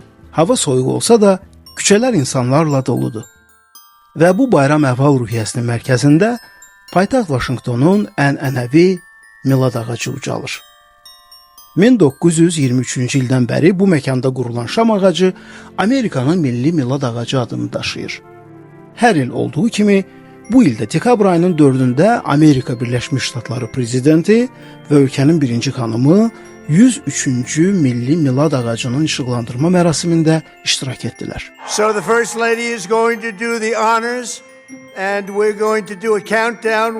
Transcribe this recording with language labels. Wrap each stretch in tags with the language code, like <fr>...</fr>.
<az>Hava soyuq olsa da küçələr insanlarla doludur. Və bu bayram əhval ruhiyyəsinin mərkəzində paytaxt Vaşinqtonun ənənəvi milad ağacı ucalır. 1923-cü ildən bəri bu məkanda qurulan şam ağacı Amerikanın milli milad ağacı adını daşıyır. Hər il olduğu kimi bu ildə dekabr ayının 4-də Amerika Birləşmiş Ştatları prezidenti və ölkənin birinci xanımı 103-cü milli milad ağacının işıqlandırma mərasimində iştirak etdilər.</az> <en>So the First Lady is going to do the honors and we're going to do a countdown.</en>